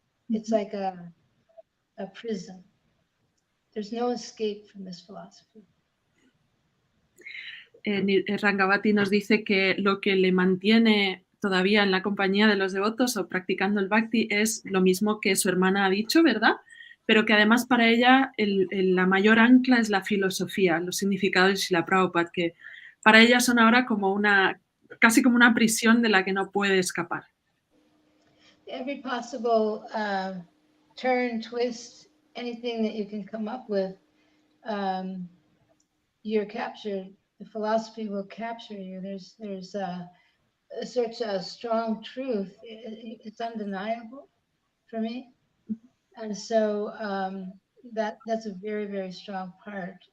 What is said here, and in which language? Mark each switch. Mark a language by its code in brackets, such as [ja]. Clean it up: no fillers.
[en] It's like a prison. There's no escape from this philosophy. [es] Rangavati nos dice que lo que le mantiene todavía en la compañía de los devotos o practicando el bhakti es lo mismo que su hermana ha dicho, ¿verdad? Pero que además para ella la mayor ancla es la filosofía, los significados de Srila Prabhupada, que para ella son ahora casi como una prisión de la que no puede escapar. [en] Every possible turn, twist, anything that you can come up with, you're captured. The philosophy will capture you. There's such a strong truth. It's undeniable for me, and so that's a very, very strong part.